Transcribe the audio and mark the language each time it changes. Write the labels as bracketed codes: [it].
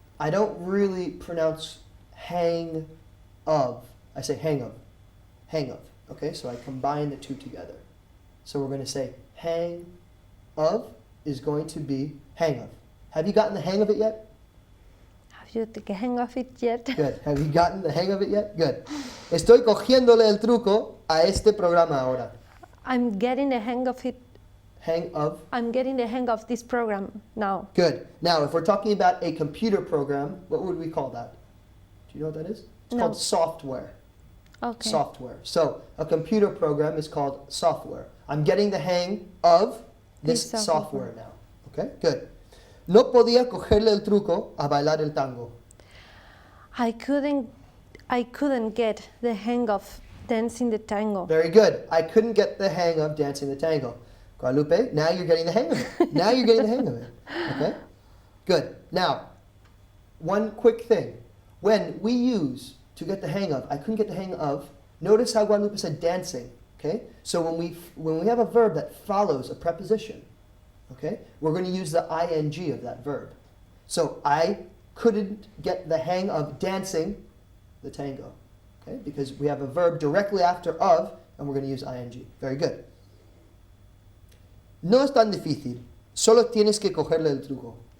[en] I don't really pronounce hang of. I say hang of. Hang of. Okay, so I combine the two together. So we're going to say hang of is going to be hang of. Have you gotten the hang of it yet? Have you the hang of it yet? Good. Have you gotten the hang of it yet? Good. [es] Estoy cogiéndole el truco a este programa ahora. [en] I'm getting the hang of it. Hang of. I'm getting the hang of this program now. Good. Now, if we're talking about a computer program, what would we call that? Do you know what that is? It's No. called software. Okay. Software. So, a computer program is called software. I'm getting the hang of this This software software. now. Okay? Good. [es] No podía cogerle el truco a bailar el tango. [en] I couldn't get the hang of dancing the tango. Very good. I couldn't get the hang of dancing the tango. Guadalupe, now you're getting the hang of it. Now you're getting the hang of it. Okay? Good. Now, one quick thing. When we use to get the hang of, I couldn't get the hang of, notice how Guadalupe said dancing. Okay? So when we have a verb that follows a preposition, okay, we're going to use the ing of that verb. So I couldn't get the hang of dancing the tango. Okay? Because we have a verb directly after of, and we're going to use ing. Very good. [es] No es tan difícil. Solo tienes que cogerle el truco.